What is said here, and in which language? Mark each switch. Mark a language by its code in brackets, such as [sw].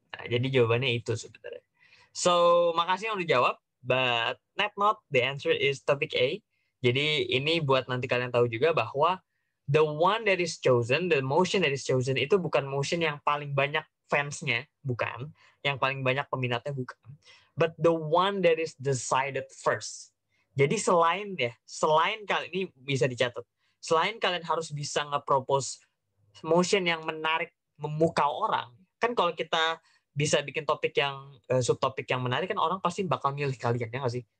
[id] Nah, jadi jawabannya itu sebenarnya. So, makasih yang udah jawab, [en] but not the answer is topic A. [id] Jadi ini buat nanti kalian tahu juga bahwa [en] the one that is chosen, [id] the motion that is chosen itu bukan motion yang paling banyak fansnya, bukan. Yang paling banyak peminatnya, bukan. [en] But the one that is decided first. [id] Jadi selain kali ini bisa dicatat, selain kalian harus bisa nge-propose motion yang menarik, memukau orang, kan kalau kita bisa bikin topik yang subtopik yang menarik kan orang pasti bakal milih kalian, ya nggak sih?